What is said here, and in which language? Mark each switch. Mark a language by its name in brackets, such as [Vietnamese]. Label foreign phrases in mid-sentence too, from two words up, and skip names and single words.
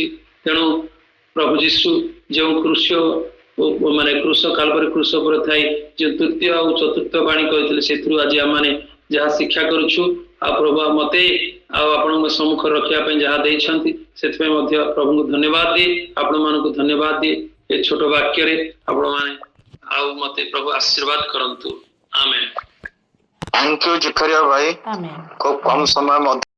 [Odia] ତେଣୁ ପ୍ରଭୁ ଯୀଶୁ ଯେଉଁ କୃଷ୍ୟ ମାନେ କୃଷ କାଲବରୀ କୃଷ ଉପରେ ଥାଇ ଯେଉଁ ତୃତୀୟ ଆଉ ଚତୁର୍ଥ ବାଣୀ କହିଥିଲେ ସେଥିରୁ ଆଜି ଆମମାନେ ଯାହା ଶିକ୍ଷା କରୁଛୁ ଆଉ ପ୍ରଭୁ ମତେ ଆଉ ଆପଣଙ୍କ ସମ୍ମୁଖରେ ରଖିବା ପାଇଁ ଯାହା ଦେଇଛନ୍ତି ସେଥିପାଇଁ ମଧ୍ୟ ପ୍ରଭୁଙ୍କୁ ଧନ୍ୟବାଦ ଦିଏ, ଆପଣମାନଙ୍କୁ ଧନ୍ୟବାଦ ଦିଏ। ଏ ଛୋଟ ବାକ୍ୟରେ ଆପଣମାନେ ଆଉ ମତେ ପ୍ରଭୁ ଆଶୀର୍ବାଦ କରନ୍ତୁ। ଆମେନ୍। [English] thank you [Hindi] जिफरिया भाई। आमेन। खूब कम समय